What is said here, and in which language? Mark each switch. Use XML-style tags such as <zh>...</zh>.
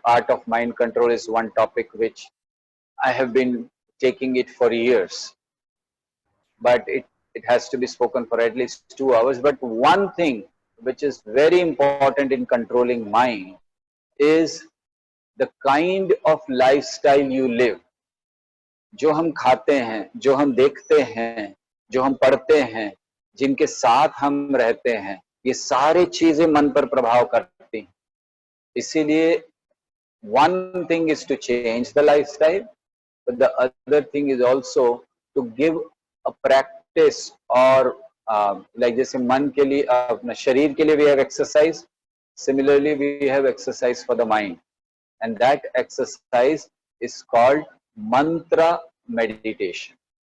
<en>Art of mind control is one topic which I have been taking it for years. But it has to be spoken for at least 2 hours. But one thing which is very important in controlling mind is the kind of lifestyle you live.</en> <hi>जो हम खाते हैं, जो हम देखते हैं, जो हम पढ़ते हैं, जिनके साथ हम रहते हैं, ये सारी चीजें मन पर प्रभाव करती हैं.</hi> <en>इसीलिए one thing is to change the lifestyle, but the other thing is also to give a practice or like</en> <hi>जैसे मन के लिए,</hi> <en>अपना शरीर के लिए we have exercise. Similarly, we have exercise for the mind. And that exercise is called mantra meditation.</en>